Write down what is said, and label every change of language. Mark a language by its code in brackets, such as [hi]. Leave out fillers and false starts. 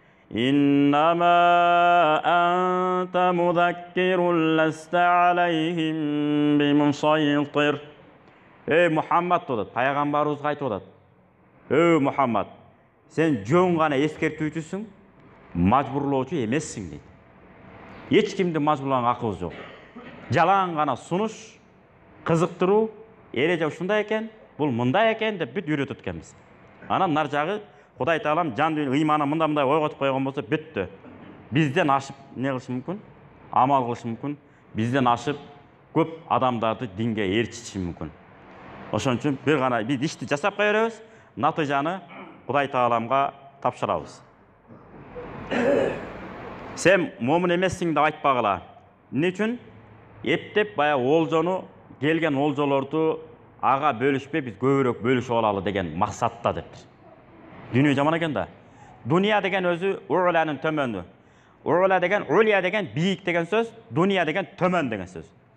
[ar] Иннама анта мудаккирун ласта алейхим бимусайтир. [ky] Эй Мухаммад деді, пайғамбарыбызға айтып атат. Эй Мухаммад, сен жөн гана эскертүүчүсүң, мажбурлоочу эмессиң дейт. Эч кимди мажбурлаган акыбыз жок. Жалаң гана сунуш, кызыктыруу, эреже ушундай экен, бул мындай экен деп бүт үйрөтөт экенбиз. Анан нар жагы Кудай Таалам жан иманы мындай ойготуп койгон болсо бүттү. Бизден ашып не кылышы мүмкүн? Амал кылышы мүмкүн. Бизден ашып көп адамдарды динге ээрчитиши мүмкүн. Ошон үчүн бир гана биз ишти жасап кое беребиз, натыйжаны Кудай Тааламга тапшырабыз. Сен момун эмессиң деп айтпагыла. Эмне үчүн? Эптеп бая олжону, келген олжолорду ага бөлүшпөй биз көбүрөөк бөлүшүп алалы деген максатта деп. Дүйнө жаман экен да. Дуния деген өзү уланын төмөнү. Ула деген, улия деген бийик деген сөз, дуния деген төмөн деген сөз.